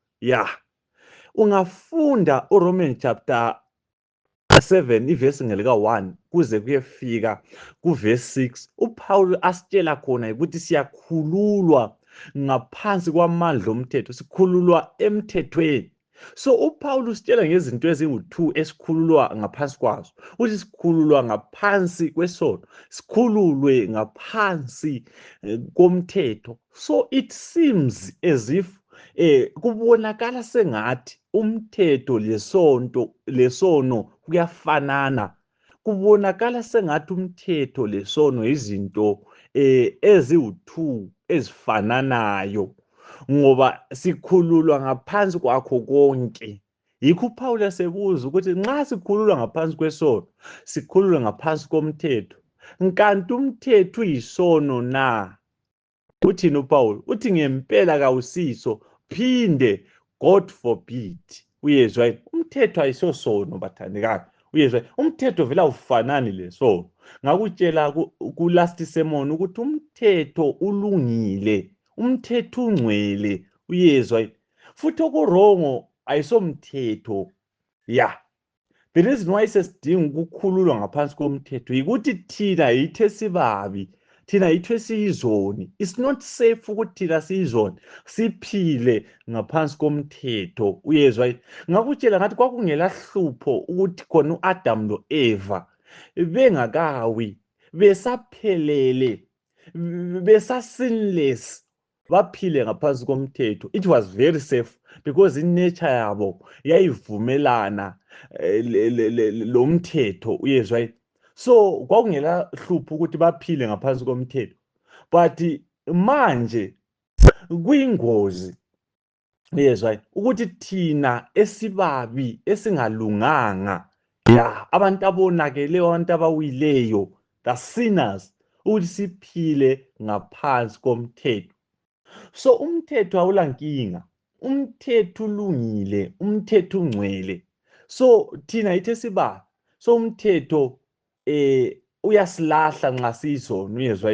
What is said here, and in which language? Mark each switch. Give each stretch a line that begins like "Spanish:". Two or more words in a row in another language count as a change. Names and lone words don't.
North Ndebele: Ungafunda uRomans chapter 7 ivesi ngelika 1 kuze kuyefika kuvesi 6, uPaul asitshela khona ukuthi siyakhululwa ngaphansi kwamandla omthetho, sikhululwa emthethweni. So uPaul usitshela ngezinto ezingu-2 esikhululwa ngaphansi kwazo. Uthi sikhululwa ngaphansi kwesono, sikhululwe ngaphansi komthetho.
English: So it seems as if
North Ndebele: kubonakala sengathi umthetho lesono kuyafanana. Kubonakala sengathi umthetho lesono izinto eziwu-2 ezifananayo, ngoba sikhululwa ngaphansi kwakho konke. Yikho uPaul esebuza ukuthi nxa sikhululwa ngaphansi kwesono, sikhululwe ngaphansi komthetho, kanti umthetho uyisono na? Uthini uPaul? Uthi ngempela kawusiso, phinde
English: God forbid.
North Ndebele: Uyezwa yini? Umthetho ayisosono bathandekayo. Uyezwa, umthetho vele awufanani lesono. Ngakutshela ku
English: last sermon
North Ndebele: ukuthi umthetho ulungile, umthetho ungcwele. Uyezwa yini? Futhi okurongo ayisomthetho.
English: The reason why
North Ndebele: sesidinga ukukhululwa ngaphansi komthetho yikuthi thina yithe sibabi, thina yithe siyizoni.
English: It's not safe
North Ndebele: ukuthi thina siyizoni siphile ngaphansi komthetho. Uyezwa yini? Ngakutshela ngathi kwakungela hlupho ukuthi khona uAdam loEva bengakawi, besaphelele, besa-sinless, baphile ngaphansi komthetho.
English: It was very safe because
North Ndebele: inature yabo yayivumelana lo mthetho. Uyezwa yini? So kwakungela hlupho ukuthi baphile ngaphansi komthetho, but manje kuyingozi. Uyezwa yini? Ukuthi thina esibabi, esingalunganga, abantu abonakeleyo, abantu abawileyo,
English: the sinners,
North Ndebele: ukuthi siphile ngaphansi komthetho. So umthetho awulankinga, umthetho ulungile, umthetho ungcwele. So thina ithe siba, so umthetho uyasilahla nxa siyizono, uyezwa.